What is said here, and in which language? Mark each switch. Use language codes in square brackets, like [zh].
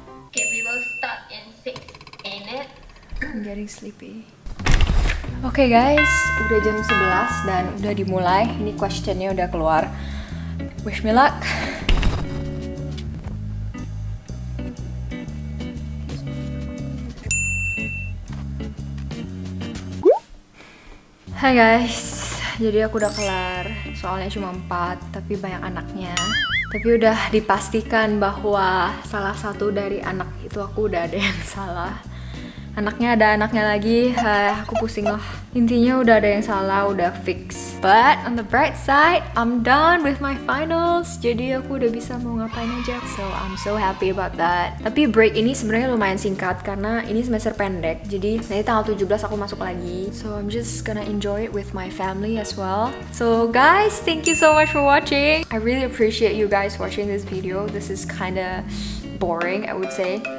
[en] Okay, we will start in 6 minutes. I'm getting sleepy. [id] Oke guys, udah jam 11 dan udah dimulai. Ini questionnya udah keluar. [en] Wish me luck. [id] Hai guys, jadi aku udah kelar. Soalnya cuma 4, tapi banyak anaknya. Tapi udah dipastikan bahwa salah satu dari anak itu aku udah ada yang salah. Anaknya ada anaknya lagi, aku pusing lah. Intinya udah ada yang salah, udah fix. [en] But on the bright side, I'm done with my finals. [id] Jadi aku udah bisa mau ngapain aja. [en] So I'm so happy about that. [id] Tapi break ini sebenarnya lumayan singkat karena ini semester pendek. Jadi nanti tanggal 17 aku masuk lagi. [en] So I'm just gonna enjoy it with my family as well. So guys, thank you so much for watching. I really appreciate you guys watching this video. This is kinda boring, I would say.